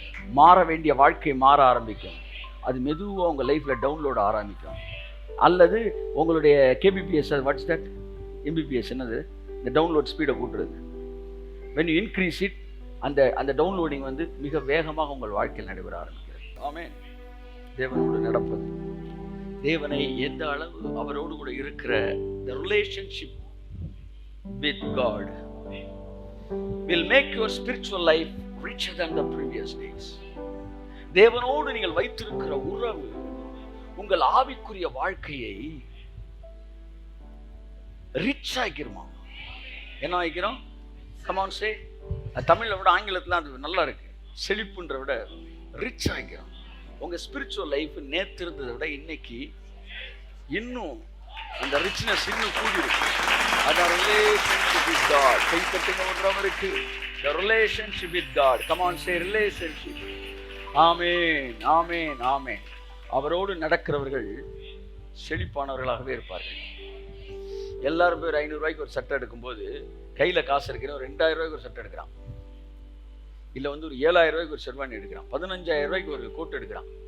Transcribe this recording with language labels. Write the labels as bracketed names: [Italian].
[Tamil] மாற வேண்டிய வாழ்க்கை மாற ஆரம்பிக்கும். அது மெதுவாக உங்கள் லைஃப்பில் டவுன்லோட் ஆரம்பிக்கும். அல்லது உங்களுடைய KBPS, [English] what's that, [Tamil] MBPS என்னது, இந்த டவுன்லோட் ஸ்பீடை கூட்டுறது. [English] when you increase it, [Tamil] அந்த டவுன்லோடிங் வந்து மிக வேகமாக உங்கள் வாழ்க்கையில் நடைபெற ஆரம்பிக்கிறது. ஆமென். தேவனோடு நடப்பது, தேவனை எந்த அளவு அவரோடு கூட இருக்கிற [English] the relationship with God will make your spiritual life richer than the previous days. [Tamil] தேவனோடு நீங்கள் வைத்திருக்கிற உறவு உங்கள் ஆவிக்குரிய வாழ்க்கையை ரிச் ஆக்கிருமா? என்ன ஆகிக்கிறோம்? [English] come on say. [Tamil] தமிழ்ல விட ஆங்கிலத்துல அது நல்லா இருக்கு. செழிப்புன்ற விட ரிச் ஆகிக்கிறோம். உங்க ஸ்பிரிச்சுவல் லைஃப் நேத்து இருந்ததை விட இன்னைக்கு இன்னும் அந்த ரிச்னஸ் இன்னும் கூடி இருக்கு. அதான் [English] Relationship with God. [Tamil] கைப்பற்றுங்க ஒன்றவருக்கு [English] the relationship with God. come on say relationship. [Tamil] ஆமென், ஆமென், ஆமென். அவரோடு நடக்கிறவர்கள் செழிப்பானவர்களாகவே இருப்பார்கள். எல்லாரும் பேர் 500 ரூபாய்க்கு ஒரு சட்டை எடுக்கும்போது கையில காசு இருக்கிற ஒரு 2000 ரூபாய்க்கு ஒரு சட்டை எடுக்கிறான். இல்ல வந்து ஒரு 7000 ரூபாய்க்கு ஒரு ஷெர்வானி எடுக்கிறான். 15000 ரூபாய்க்கு ஒரு கோட் எடுக்கிறான்.